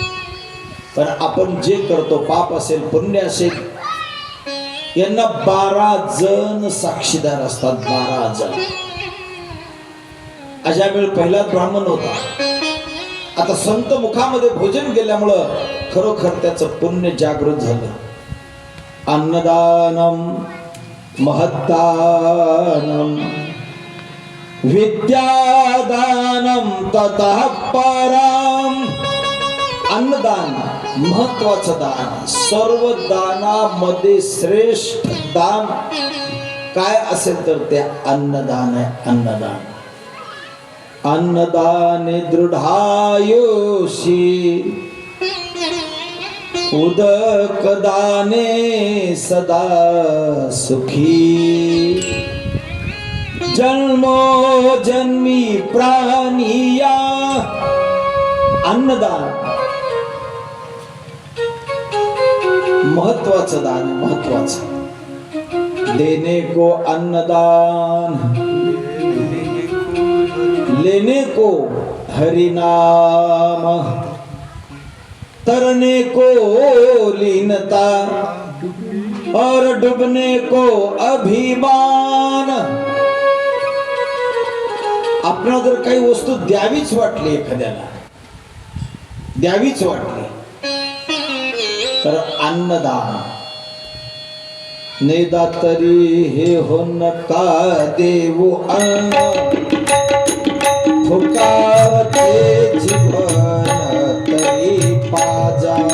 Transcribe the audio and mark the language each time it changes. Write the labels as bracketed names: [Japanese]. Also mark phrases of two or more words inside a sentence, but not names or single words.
[Marathi] पण आपण जे करतो, पाप असेल पुण्य असेल, यांना 12 जण साक्षीदार असतात. 12 जण. अजामेळ पहिला ब्राह्मण होता. आता संत मुखामध्ये भोजन गेल्यामुळं खरोखर त्याचं पुण्य जागृत झालं. [Sanskrit] अन्नदानम महत्तानम विद्यादानम ततः परम. [Marathi] अन्नदान महत्वाचं दान, सर्व दानामध्ये श्रेष्ठ दान काय असेल तर ते अन्नदान आहे. अन्नदान. [Sanskrit] अन्नदाने दृढायुषी उदकदाने सदा सुखी. [Marathi] जन्मो जन्मी प्राणिया. अन्नदान महत्वाचं दान, महत्वाचं. [Hindi] देने को अन्नदान, लेने को हरि नाम, तरने को लीनता और डूबने को अभिमान. [Marathi] आपल्याला जर काही वस्तू द्यावीच वाटली, एखाद्याला द्यावीच वाटली, तर अन्नदान. नेदा तरी हे हो नका देऊ अन्न, फुकावते जीवन तरी पाजा.